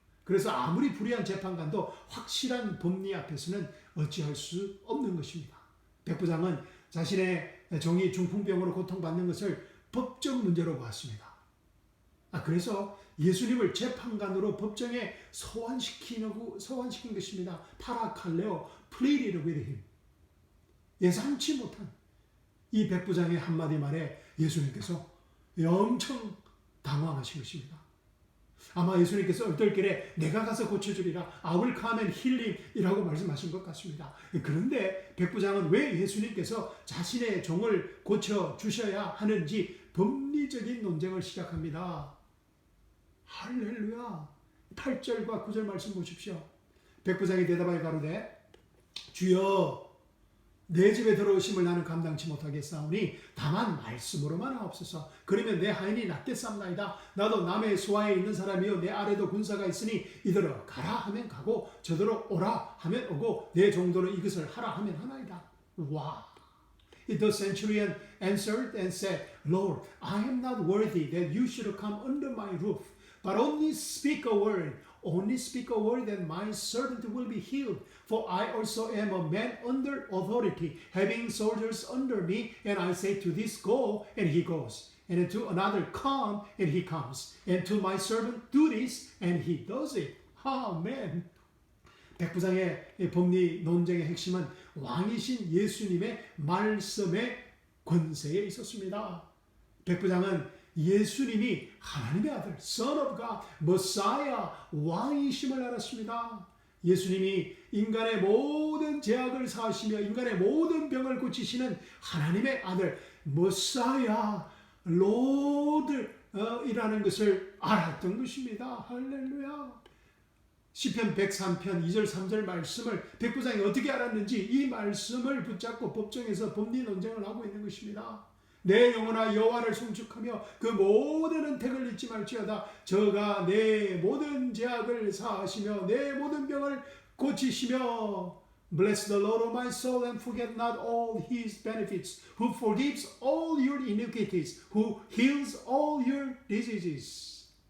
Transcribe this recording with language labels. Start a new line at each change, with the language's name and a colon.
Korean: 그래서 아무리 불의한 재판관도 확실한 법리 앞에서는 어찌할 수 없는 것입니다. 백부장은 자신의 종이 중풍병으로 고통받는 것을 법적 문제로 보았습니다. 그래서 예수님을 재판관으로 법정에 소환시킨 것입니다.
English: 파라칼레오, pleaded with him.
Korean: 예상치 못한 이 백부장의 한마디 말에 예수님께서 엄청 당황하신 것입니다. 아마 예수님께서 얼떨결에 내가 가서 고쳐주리라, I will come and heal him 이라고 말씀하신 것 같습니다. 그런데 백부장은 왜 예수님께서 자신의 종을 고쳐주셔야 하는지 법리적인 논쟁을 시작합니다. 할렐루야. 8절과 9절 말씀 보십시오. 백부장이 대답하여 가로되 주여 내 집에 들어오심을 나는 감당치 못하겠사오니 다만 말씀으로만 하옵소서. 그러면 내 하인이 낫겠사옵나이다. 나도 남의 수하에 있는 사람이요 내 아래도 군사가 있으니 이더러 가라 하면 가고 저더러 오라 하면 오고 내 종도는 이것을 하라 하면 하나이다. 와.
English: The centurion answered and said, Lord, I am not worthy that you should come under my roof, but only speak a word. Only speak a word and my servant will be healed. For I also am a man under authority, having soldiers under me, and I say to this, go, and he goes. And to another, come, and he comes. And to my servant, do this, and he does it. Amen.
Korean: 백부장의 법리 논쟁의 핵심은 왕이신 예수님의 말씀의 권세에 있었습니다. 백부장은 예수님이 하나님의 아들, Son of God, Messiah, 왕이심을 알았습니다. 예수님이 인간의 모든 죄악을 사하시며 인간의 모든 병을 고치시는 하나님의 아들, Messiah, Lord이라는 것을 알았던 것입니다. 할렐루야. 시편 103편 2절 3절 말씀을 백부장이 어떻게 알았는지 이 말씀을 붙잡고 법정에서 법리 논쟁을 하고 있는 것입니다. 내 영혼아 여호와를 송축하며 그 모든 은택을 잊지 말지어다.
English: 저가 내 모든 죄악을 사하시며 내 모든 병을 고치시며 Bless the Lord, O my soul, and forget not all his benefits, who forgives all your iniquities, who heals all your diseases.